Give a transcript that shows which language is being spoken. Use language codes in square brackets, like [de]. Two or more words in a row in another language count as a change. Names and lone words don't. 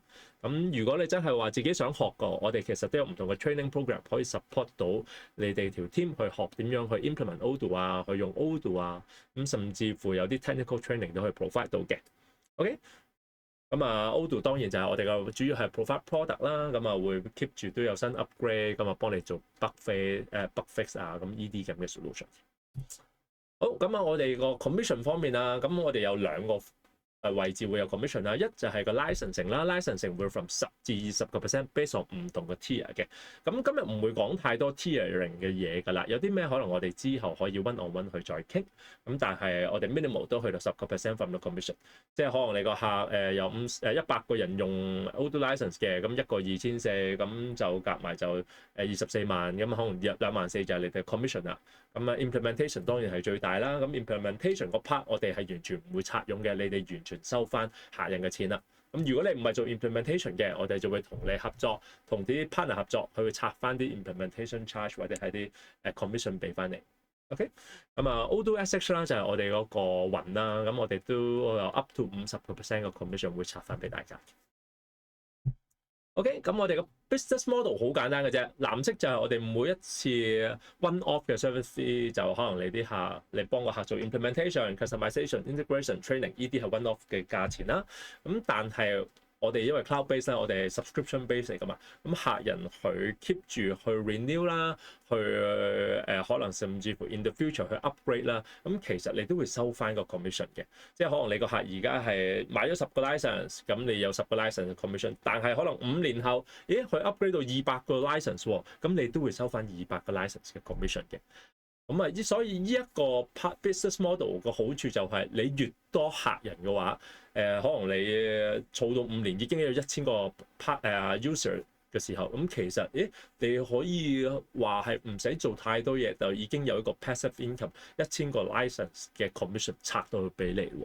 [yue] 咁如果你真係話自己想學嘅，我哋其實都有唔同嘅 [en] training program [yue] 可以 support 到你哋條 team 去學點樣去 implement Odoo 啊，去用 Odoo 啊，咁甚至乎有啲 [en] technical training [yue] 都可以 provide 到嘅。OK， 咁Odoo 當然就係我哋嘅主要係 [en] provide product [yue] 啦，咁會 keep 住都有新 upgrade，咁幫你做 [en] bug fix [yue] 啊，咁呢啲咁嘅 solution。好，咁我哋個 commission 方面啊，咁我哋有兩個位置會有 commission 啦，一就係個 licensing 啦，licensing 會 from 10%至20% [en] based on [yue] 唔同嘅 tier 嘅。咁今日唔會講太多 tiering 嘅嘢㗎啦，有啲咩可能我哋之後可以 [en] one on one [yue] 去再傾。咁但係我哋 minimal 都去到10% [en] from the commission， [yue] 即係可能你個客有100個人用 Odoo license 嘅，咁一個2400，咁就夾埋就24萬，咁可能24000就係你哋 commission 啦。咁implementation 當然係最大啦。咁 implementation 個 part 我哋係完全唔會拆傭嘅，你哋完全收翻客人嘅錢啦。咁如果你唔係做 implementation 嘅，我哋就會同你合作，同啲 partner 合作，去拆翻啲 [en] implementation charge [yue] 或者係啲commission 俾翻你。OK， 咁Odoo SH 啦就係我哋嗰個雲啦，咁我哋都有 [en] up to [yue] 50% 嘅 commission 會拆翻俾大家。OK， 咁我哋個 [en] business model [yue] 好簡單嘅啫，藍色就係我哋每一次 [en] one off [yue] 嘅 [en] service fee， [yue] 就可能你幫個客做 [en] implementation、customization、integration、training， [yue] 呢啲係 [en] one off [yue] 嘅價錢啦。咁但係我哋因為 [en] cloud base [yue] 咧，我哋係 [en] subscription base [yue] 嚟噶嘛，咁客人佢 keep 住去 renew 啦，去可能甚至乎 [en] in the future [yue] 去 upgrade 啦，咁其實你都會收翻個 commission 嘅，即係可能你個客而家係買咗10個 license， 咁你有10個 license 嘅 commission， 但係可能5年後，咦佢 upgrade 到200個 license 喎，咁你都會收翻200個 license 嘅 commission 嘅。咁所以呢一個 [en] business model [yue] 個好處就係你越多客人嘅話，可能你儲到5年已經有1000個 user 嘅時候，咁其實你可以話係唔使做太多嘢，就已經有一個 [en] passive income [yue] 1000個 license 嘅 commission 拆到去俾你喎。